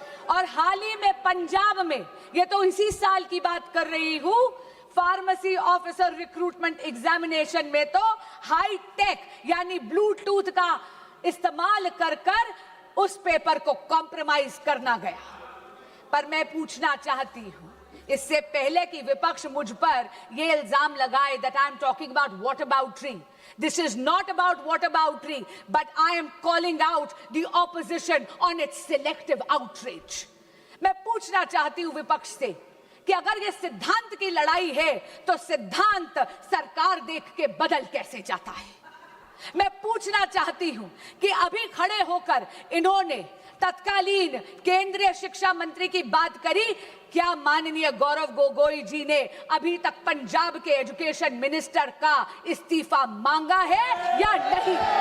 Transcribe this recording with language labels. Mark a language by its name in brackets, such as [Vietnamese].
[Hindi] और हाल ही में पंजाब में, ये तो इसी साल की बात कर रही हूं, फार्मेसी ऑफिसर रिक्रूटमेंट एग्जामिनेशन में तो हाई टेक यानी ब्लूटूथ का इस्तेमाल कर उस पेपर को कॉम्प्रोमाइज करना गया। पर मैं पूछना चाहती हूं, इससे पहले कि विपक्ष मुझ पर यह इल्जाम लगाए [English] that I am talking about whataboutery. This is not about whataboutery, but I am calling out the opposition on its selective outrage. [Hindi] मैं पूछना चाहती हूं विपक्ष से कि अगर ये सिद्धांत की लड़ाई है तो सिद्धांत सरकार देख के बदल कैसे जाता है। मैं पूछना चाहती हूं कि अभी खड़े होकर इन्होंने तत्कालीन केंद्रीय शिक्षा मंत्री की बात करी, क्या माननीय गौरव गोगोई जी ने अभी तक पंजाब के एजुकेशन मिनिस्टर का इस्तीफा मांगा है या नहीं?